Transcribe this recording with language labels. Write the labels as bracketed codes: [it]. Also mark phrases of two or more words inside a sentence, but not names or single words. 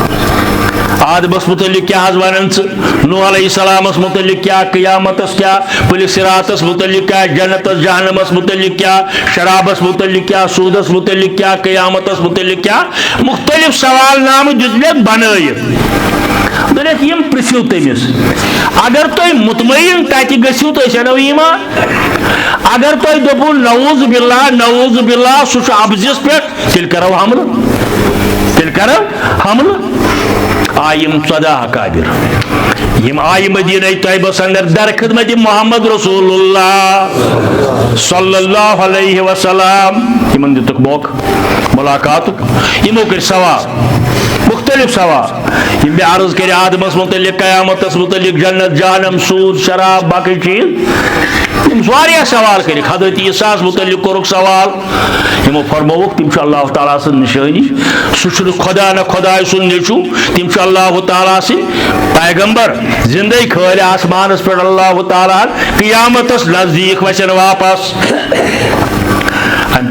[ks] آدمس متعلق کیا حض ونان نوح علیہ السلامس متعلق کیا قیامتس کیا پُلہِ صراطس متعلق کیا جنتس جہنمس متعلق کیا شرابس متعلق کیا سودس متعلق کیا قیامتس متعلق کیا مختلف سوال نامہ دِژمَکھ بنٲیِتھ دوٚپُکھ یِم پرژھِو تٔمِس اگر تُہۍ مطمئن تتہِ گٔژھِو تُہۍ أسۍ انو ایمان اگر تُہۍ دوٚپوُ [ar] نعوذ باللہ [ks] سُہ چھُ ابزِس پٮ۪ٹھ تیٚلہِ کرو حملہٕ آیہِ یِم 14 اکابر یِم آیہِ مدیٖنہ طیبس اندر در خدمت محمد [ar] رسول اللہ صلی اللہ علیہ وسلم [ks] یِمن دِتُکھ موقعہٕ ملاقاتُک یِمو کٔرۍ سوال مختلف سوال یِم مےٚ عرض کٔرۍ آدمس متعلق قیامتس متعلق جنت جہنم سوٗد شراب باقٕے چیٖز یِم واریاہ سوال کٔرِکھ حضرت عیسیٰ متعلق کوٚرُکھ سوال یِمو فرمووُکھ تِم چھِ اللہ تعالیٰ سٕنٛز نِشٲنی سُہ چھُنہٕ خۄدا نہ خۄداے سُنٛد نیٚچوٗ تِم چھِ اللہ تعالیٰ سٕنٛدۍ پیغمبر زندے کھٲلۍ آسمانس پٮ۪ٹھ اللہ تعالیٰ ہن قیامتس نزدیٖک وسن واپس امہِ